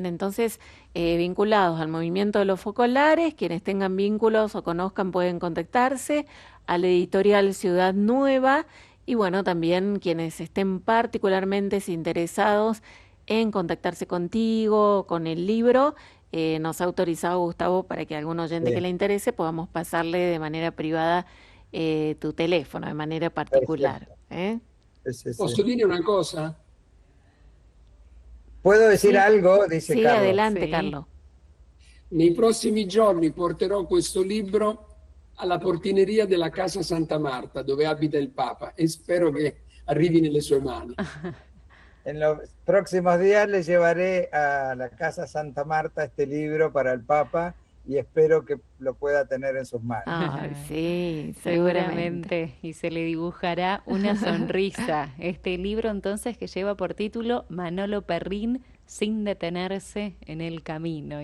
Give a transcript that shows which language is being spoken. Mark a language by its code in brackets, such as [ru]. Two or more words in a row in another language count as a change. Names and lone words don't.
[es] Entonces, vinculados al movimiento de los focolares, quienes tengan vínculos o conozcan pueden contactarse a la editorial Ciudad Nueva y bueno, también quienes estén particularmente interesados en contactarse contigo, con el libro, nos ha autorizado Gustavo para que algún oyente que Sí, le interese podamos pasarle de manera privada tu teléfono, de manera particular. perfecto. Sí, sí, sí. [it] Posso dire una cosa? [es] ¿Puedo decir Sí, algo? Dice sí, Carlos. adelante, Sí. Carlos. [it] Nei prossimi giorni porterò questo libro alla portineria della Casa Santa Marta, dove abita il Papa, e spero che arrivi nelle sue mani. [es] En los próximos días le llevaré a la Casa Santa Marta este libro para el Papa y espero que lo pueda tener en sus manos. Ay, sí, seguramente. Seguramente, y se le dibujará una sonrisa. Este libro entonces que lleva por título Manolo Perrín sin detenerse en el camino.